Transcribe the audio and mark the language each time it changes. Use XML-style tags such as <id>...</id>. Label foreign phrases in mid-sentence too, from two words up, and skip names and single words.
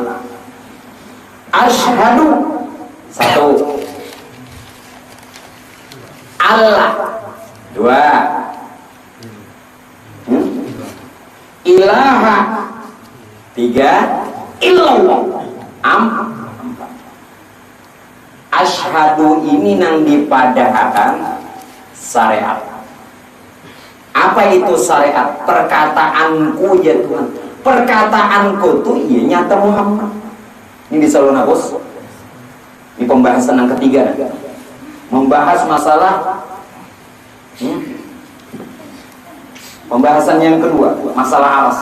<id>Asyhadu satu, Allah dua, ilaha tiga, illallah empat.</id> <bjn>Asyhadu ini nang dipadahkan syariat.</bjn> <id>Apa itu syariat? Perkataanku ya Tuhan. Perkataanku tuh iya nyata Muhammad. Ini di Salona bos. Ini pembahasan yang ketiga. Membahas masalah pembahasan yang kedua, masalah aras.</id>